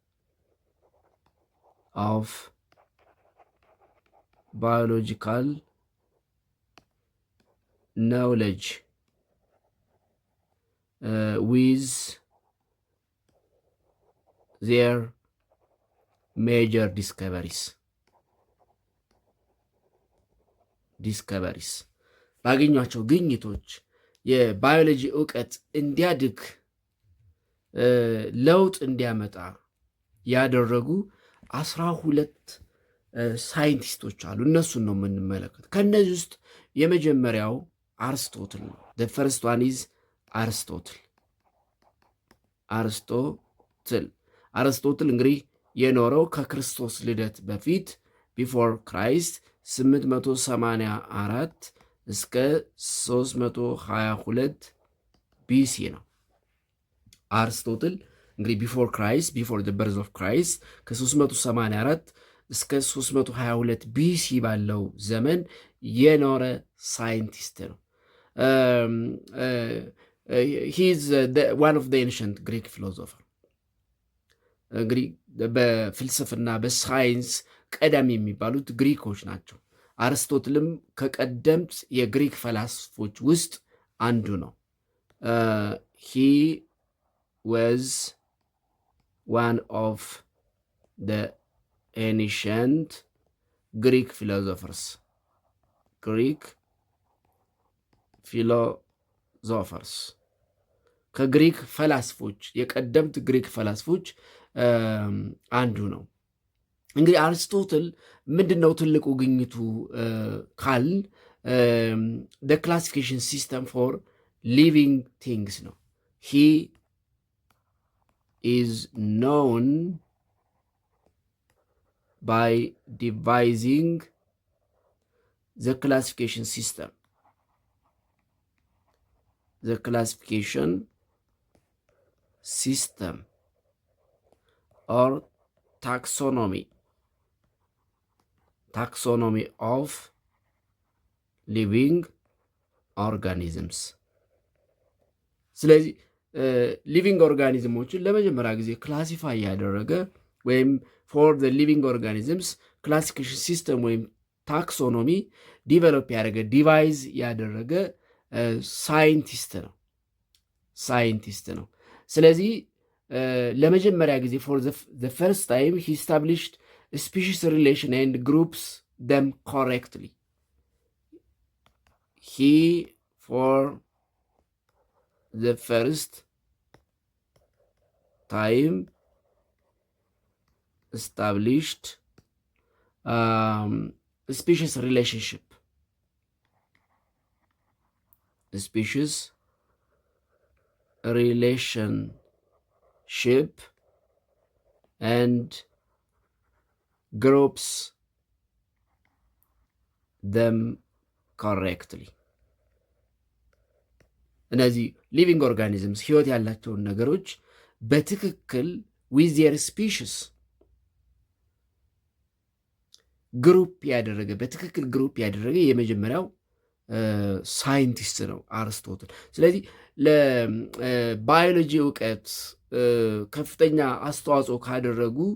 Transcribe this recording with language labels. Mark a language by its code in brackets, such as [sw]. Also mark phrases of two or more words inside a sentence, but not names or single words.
[en] of biological knowledge with their major discoveries [am] ባገኟቸው ግኝቶች የባዮሎጂ እውቀት እንዲያድግ ለውጥ እንዲያመጣ ያደረጉ 12 ሳይንቲስቶች አሉ። እነሱን ነው የምንመለከት። ከነዚህ ውስጥ የመጀመሪያው አርስቶትል ነው። [en] the first one is [am] አርስቶትል እንግዲህ የኖረው ከክርስቶስ ልደት በፊት [en] before Christ [am] 884 እስከ 322 ቢሲ ነው። አርስቶትል እንግዲህ [en] before Christ before the birth of Christ [am] ከ384 እስከ 322 ቢሲ ባለው ዘመን የኖረ ሳይንቲስት ነው። [en] he is one of the ancient Greek philosopher. [am] እንግዲህ በፍልስፍና በሳይንስ ቀዳሚ የሚባሉት ግሪኮች ናቸው። አርስቶትልም ከቀደምት የግሪክ ፈላስፎች ውስጥ አንዱ ነው። [en] he was one of the ancient Greek philosophers. [am] ከግሪክ ፈላስፎች የቀደምት ግሪክ ፈላስፎች አንዱ ነው። እንግዲህ አርስቶትል ምንድነው ትልቁ ግኝቱ ካልን [en] the classification system for living things [am] ነው። he [en] is known by devising the classification system or taxonomy of living organisms. [am] ስለዚህ [en] living organisms [am] ለመጀመሪያ ጊዜ ክላሲፋይ ያደረገ ወይም [en] for the living organisms classification system [am] ወይም [en] taxonomy develop [am] ያደረገ ዲቫይዝ ያደረገ ሳይንቲስት ነው። ስለዚህ ለመጀመሪያ ጊዜ [en] for the first time he established species relation and groups them correctly. he for the first ታይም established species relationship, species relationship and groups them correctly። እነዚህ living organisms [am] ህይወት ያላቸውን ነገሮች በትክክል [en] with their species [am] ግሩፕ ያደረገ በትክክል ግሩፕ ያደረገ የመጀመሪያው ሳይንቲስት ነው አርስቶትል። ስለዚህ ለባዮሎጂ እውቀት ከፍተኛ አስተዋጽኦ ካደረጉ